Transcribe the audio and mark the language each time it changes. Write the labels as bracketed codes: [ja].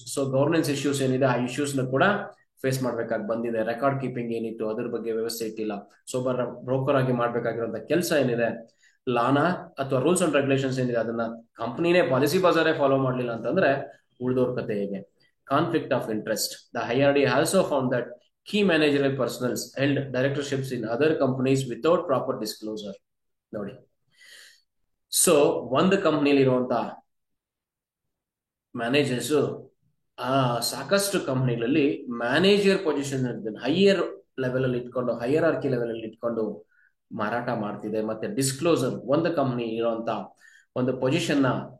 [kn] So governance issues ಏನಿದೆ ಆ issues ನ ಕೂಡ ಫೇಸ್ ಮಾಡ್ಬೇಕಾಗಿ ಬಂದಿದೆ. ರೆಕಾರ್ಡ್ ಕೀಪಿಂಗ್ ಏನಿತ್ತು ಅದ್ರ ಬಗ್ಗೆ ವ್ಯವಸ್ಥೆ ಇಟ್ಟಿಲ್ಲ. ಸೊ ಬ್ರೋಕರ್ ಆಗಿ ಮಾಡ್ಬೇಕಾಗಿರುವಂತ ಕೆಲಸ ಏನಿದೆ, ಲಾನ ಅಥವಾ ರೂಲ್ಸ್ ಅಂಡ್ ರೆಗ್ಯುಲೇಷನ್ಸ್ ಏನಿದೆ ಅದನ್ನ ಕಂಪನಿನೇ ಪಾಲಿಸಿ ಬಜಾರೇ ಫಾಲೋ ಮಾಡಲಿಲ್ಲ ಅಂತಂದ್ರೆ ಉಳಿದೋರ್ ಕತೆ ಹೇಗೆ? [en] Conflict of interest. The IRDA also found that key managerial personals held directorships in other companies without proper disclosure. [kn] ನೋಡಿ, ಸೊ ಒಂದು ಕಂಪನಿಯಲ್ಲಿ ಇರುವಂತ ಮ್ಯಾನೇಜರ್ಸ್ ಸಾಕಷ್ಟು ಕಂಪನಿಗಳಲ್ಲಿ ಮ್ಯಾನೇಜರ್ ಪೊಸಿಷನ್ ಹೈಯರ್ ಲೆವೆಲ್ ಅಲ್ಲಿ ಇಟ್ಕೊಂಡು, ಹೈಯರ್ ಆರ್ಕಿ ಲೆವೆಲ್ ಅಲ್ಲಿ ಇಟ್ಕೊಂಡು ಮಾರಾಟ ಮಾಡ್ತಿದೆ. ಮತ್ತೆ ಡಿಸ್ಕ್ಲೋಸರ್, ಒಂದು ಕಂಪನಿ ಇರುವಂತ ಒಂದು ಪೊಸಿಷನ್ ನ